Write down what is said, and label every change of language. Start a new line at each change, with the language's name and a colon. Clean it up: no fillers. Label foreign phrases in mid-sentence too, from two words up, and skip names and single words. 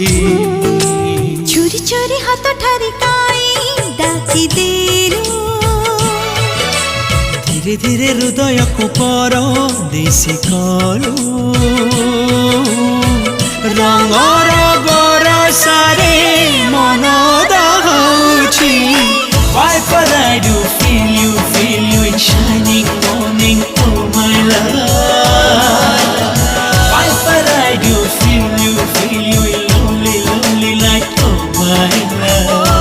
Odia: ଚୋରି ଚୋରି ହାତ ଠାରି କାଇ ଡାକି ଦେଲୁ ଧୀରେ ଧୀରେ ହୃଦୟକୁ ପର ଦେଶୀ କଲୁ ରଙ୍ଗର ବରସାରେ ମନ ଦହଉଛି
English: Why but I do feel you in shining morning oh my love Why but I do feel you in lonely night oh my love